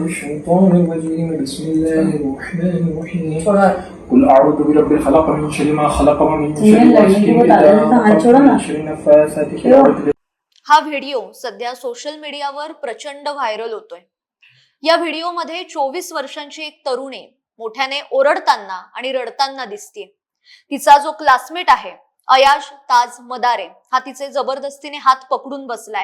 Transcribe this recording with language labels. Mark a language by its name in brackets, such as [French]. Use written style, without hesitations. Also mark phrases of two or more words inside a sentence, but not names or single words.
[Arabic] الشيطان الرجيم بسم الله الرحمن الرحيم قل أعوذ برب الفلق من شر ما خلق ومن شر غاسق إذا وقب ومن شر النفاثات في العقد. [Marathi] हा व्हिडिओ सध्या [English] social mediaवर [Marathi] प्रचंड व्हायरल होतोय. या व्हिडिओमध्ये 24 वर्षांची एक तरुणी मोठ्याने ओरडताना आणि रडताना दिसते. तिचा जो क्लासमेट आहे अयाज ताज मदारे हा तिचे जबरदस्तीने हात पकडून बसलाय.